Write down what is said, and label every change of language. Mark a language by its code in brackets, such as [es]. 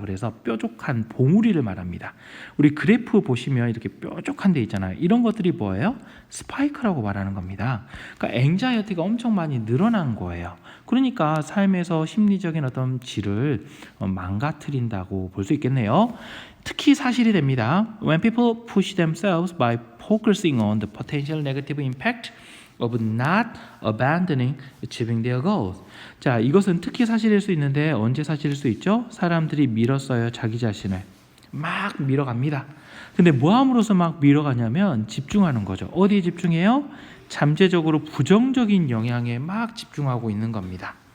[ko] 그래서 뾰족한 봉우리를 말합니다. 우리 그래프 보시면 이렇게 뾰족한 데 있잖아요. 이런 것들이 뭐예요? 스파이크라고 말하는 겁니다. 그러니까 앵자이어티가 엄청 많이 늘어난 거예요. 그러니까 삶에서 심리적인 어떤 질을 망가뜨린다고 볼 수 있겠네요. 특히 사실이 됩니다. [en] When people push themselves by focusing on the potential negative impact of not abandoning achieving their goals. [ko] 자, 이것은 특히 사실일 수 있는데 언제 사실일 수 있죠? 사람들이 밀었어요. 자기 자신을 막 밀어갑니다. 근데 뭐 함으로써 막 밀어가냐면 집중하는 거죠. 어디에 집중해요? 잠재적으로 부정적인 영향에 막 집중하고 있는 겁니다.